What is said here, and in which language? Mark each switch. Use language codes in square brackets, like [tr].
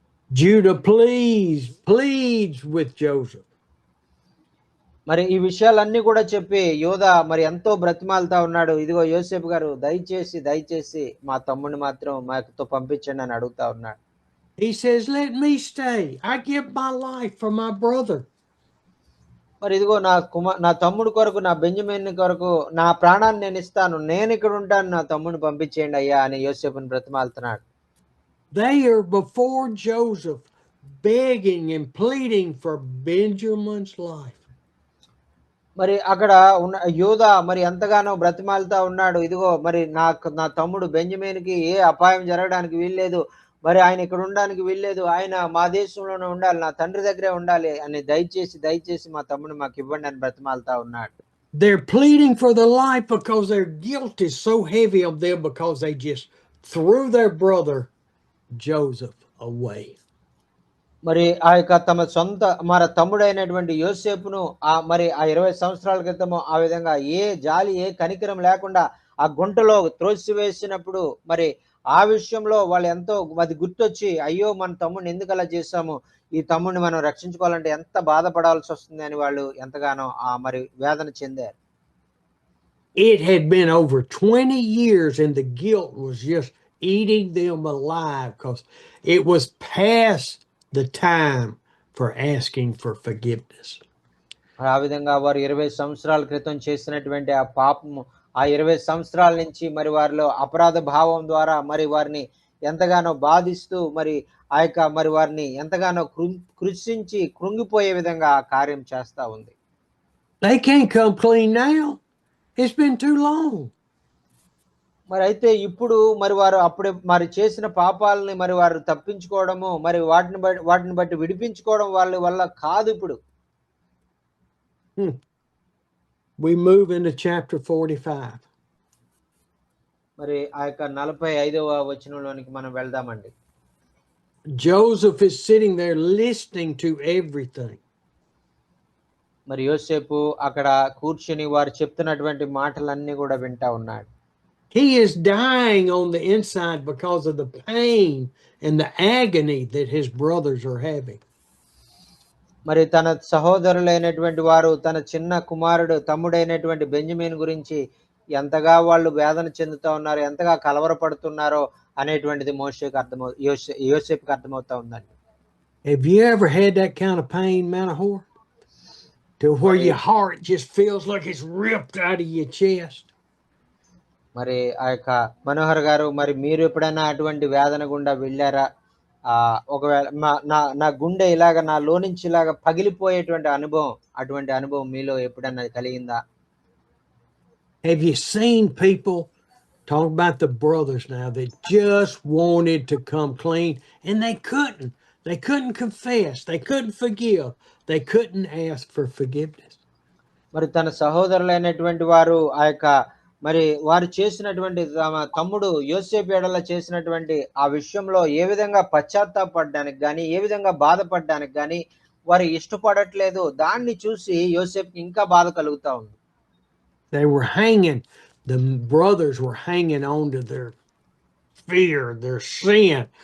[en] Judah pleads with Joseph. [te] మరి ఈ విషయాలన్నీ కూడా చెప్పి యోధా మరి ఎంతో బ్రతిమాలుతా ఉన్నాడు. ఇదిగో యోసేపు గారు దయచేసి మా తమ్ముడిని మాత్రం మాతో పంపించండి అని అడుగుతా ఉన్నాడు. [en] He says, let me stay. I give my life for my brother. [te] మరి ఇదిగో నా తమ్ముడు కొరకు, నా బెంజమిన్ కొరకు నా ప్రాణాన్ని నేను ఇస్తాను, నేను ఇక్కడ ఉంటాను, నా తమ్ముడిని పంపించేయండి అయ్యా అని యోసేపుని బ్రతిమాలుతున్నాడు. [en] They are before Joseph begging and pleading for Benjamin's life. [te] మరి అక్కడ ఉన్న యూదా మరి ఎంతగానో బ్రతిమాలుతా ఉన్నాడు. ఇదిగో మరి నా తమ్ముడు బెంజమిన్కి ఏ అపాయం జరగడానికి వీల్లేదు, మరి ఆయన ఇక్కడ ఉండడానికి వీల్లేదు, ఆయన మా దేశంలోనే ఉండాలి, నా తండ్రి దగ్గరే ఉండాలి అని దయచేసి మా తమ్ముడిని మాకు ఇవ్వండి అని బ్రతిమాలుతా ఉన్నాడు. [en] They're pleading for their life because their guilt is so heavy on them because they just threw their brother Joseph away. [te] మరి ఆ యొక్క మన తమ్ముడైనటువంటి యోసేపును మరి ఆ 20 సంవత్సరాల క్రితము ఆ విధంగా ఏ జాలి ఏ కనికరం లేకుండా ఆ గుంటలో త్రోసివేసినప్పుడు మరి ఆ విషయంలో వాళ్ళు ఎంతో అది గుర్తొచ్చి, అయ్యో మన తమ్ముడిని ఎందుకు అలా చేశాము, ఈ తమ్ముడిని మనం రక్షించుకోవాలంటే ఎంత బాధపడాల్సి వస్తుంది అని వాళ్ళు ఎంతగానో మరి వేదన చెందారు. [en] It had been over 20 years and the guilt was just eating them alive because it was past the time for asking for forgiveness. [te] ఆ విధంగా వారు 20 సంవత్సరాల క్రితం చేసినటువంటి ఆ పాపము ఆ 20 సంవత్సరాల నుంచి మరి వారిలో అపరాధ భావం ద్వారా మరి వారిని ఎంతగానో బాధిస్తూ మరి ఆ యొక్క మరి వారిని ఎంతగానో కృషించి కృంగిపోయే విధంగా ఆ కార్యం చేస్తా ఉంది. [en] They can't come clean now. It's been too long. [te] మరి అయితే ఇప్పుడు మరి వారు అప్పుడే మరి చేసిన పాపాలని మరి వారు తప్పించుకోవడము, మరి వాటిని బట్టి విడిపించుకోవడం వాళ్ళ వల్ల కాదు ఇప్పుడు. [en] We move into chapter 45. [te] మరి ఆ యొక్క 45వ వచనంలోనికి మనం వెళ్దామండి. [en] Joseph is sitting there listening to everything. [te] మరి యోసేపు అక్కడ కూర్చొని వారు చెప్తున్నటువంటి మాటలన్నీ కూడా వింటా ఉన్నాడు. [en] He is dying on the inside because of the pain and the agony that his brothers are having. [te] మరి తన సహోదరులైనటువంటి వారు తన చిన్న కుమారుడు తమ్ముడైనటువంటి బెంజమిన్ గురించి ఎంతగా వాళ్ళు వేదన చెందుతా ఉన్నారు, ఎంతగా కలవరపడుతున్నారో అనేటువంటిది యోసేపుకి అర్థమవుతా ఉందండి. [en] Have you ever had that kind of pain, Manahor? To where your heart just feels like it's ripped out of your chest? [te] మరి ఆ యొక్క మనోహర్ గారు, మరి మీరు ఎప్పుడైనా అటువంటి వేదన గుండా వెళ్ళారా? ఒకవేళ నా గుండె ఇలాగ నాలో నుంచి ఇలాగ పగిలిపోయేటువంటి అనుభవం, అటువంటి అనుభవం మీలో ఎప్పుడన్నా కలిగిందా? [en] Have you seen people talk about the brothers now that just wanted to come clean and they couldn't? They couldn't confess. They couldn't forgive. They couldn't ask for forgiveness. [te] మరి తన సహోదరులైనటువంటి వారు ఆ యొక్క మరి వారు చేసినటువంటి తమ్ముడు యోసేపు ఎడల చేసినటువంటి ఆ విషయంలో ఏ విధంగా పశ్చాత్తాపడడానికి గాని, ఏ విధంగా బాధపడడానికి గాని వారు ఇష్టపడట్లేదు. దాన్ని చూసి యోసేపుకి ఇంకా బాధ కలుగుతా ఉంది. [en] They were hanging, the brothers were hanging on to their fear, their sin.